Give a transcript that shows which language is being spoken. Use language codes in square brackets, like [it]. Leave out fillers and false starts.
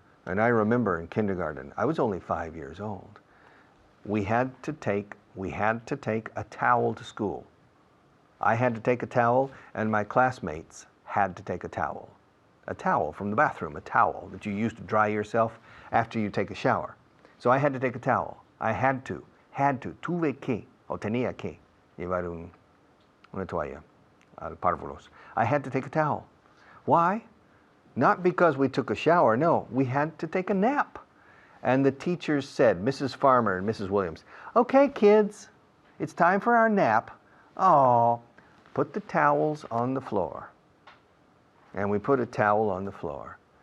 [en] And I remember in kindergarten, I was only 5 years old. We had to take a towel to school. I had to take a towel, and my classmates had to take a towel. A towel from the bathroom, a towel that you use to dry yourself after you take a shower. So I had to take a towel. I had to, [es] tuve que, o tenía que, llevar una toalla al párvulos. [en] I had to take a towel. Why? Not because we took a shower, no, we had to take a nap. And the teachers said, Mrs. Farmer and Mrs. Williams, okay, kids, it's time for our nap. Oh, put the towels on the floor. And we put a towel on the floor.